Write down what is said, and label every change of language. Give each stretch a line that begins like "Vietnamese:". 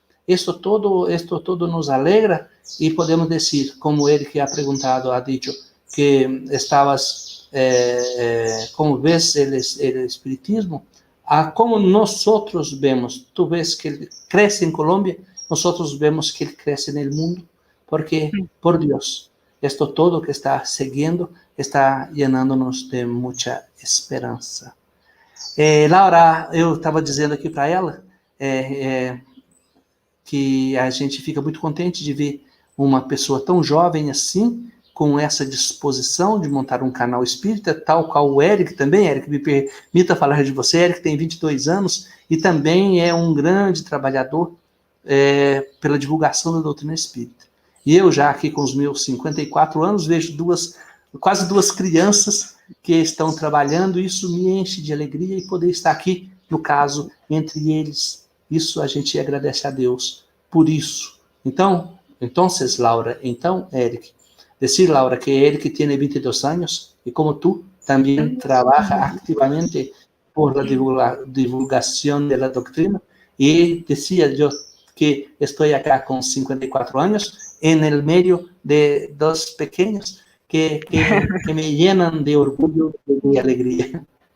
Spanish: Esto todo nos alegra y podemos decir, como él que ha preguntado, ha dicho, que estabas, como ves el espiritismo, a como nosotros vemos, tú ves que él crece en Colombia, nosotros vemos que él crece en el mundo, porque, por Dios, esto todo que está siguiendo está llenándonos de mucha esperança.
Portuguese: Laura, eu estava dizendo aqui para ela que a gente fica muito contente de ver uma pessoa tão jovem assim, com essa disposição de montar um canal espírita, tal qual o Eric também. Eric, me permita falar de você. Eric tem 22 anos e também é um grande trabalhador pela divulgação da doutrina espírita. E eu já aqui com os meus 54 anos vejo quase duas crianças que estão trabalhando, e isso me enche de alegria e poder estar aqui, no caso, entre eles. Isso a gente agradece a Deus por isso.
Spanish: Então, Laura, Eric, decir, Laura, que Eric tiene 22 años y como tú también trabaja activamente por la divulgación de la doctrina. Y decía yo que estoy acá con 54 años en el medio de dos pequeños que me llenan de orgullo y de alegría.